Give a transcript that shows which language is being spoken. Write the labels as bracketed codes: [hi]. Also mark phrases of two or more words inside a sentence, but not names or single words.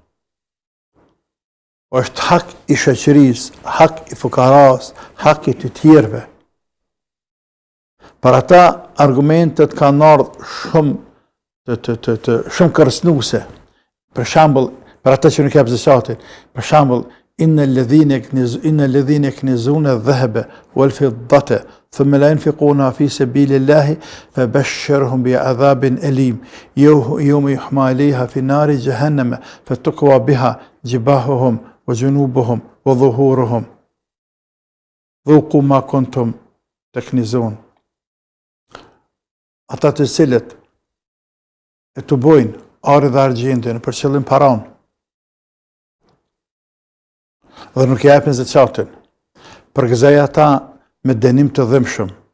[sq] Është hak i shoqërisë, hak i fukaras, hak i të tjerëve. Për ata argumentet kanë ardhur shumë kërcënuese. Për shembull, për ata që nuk jap zakatin, për shembull, [ar] إن الذين يكنزون الذهب والفضة ثم لا ينفقون في سبيل الله فبشرهم بعذاب أليم يوم يحمى عليها في نار جهنم فتكوى بها جباههم وجنوبهم وظهورهم ذوقوا ما كنتم تكنزون. [sq] Ata të cilët e të bojnë arë dhe argjendin për qëllim paran dhe nuk japin zakatin, përgëzoj ata me dënim të dhimbshëm.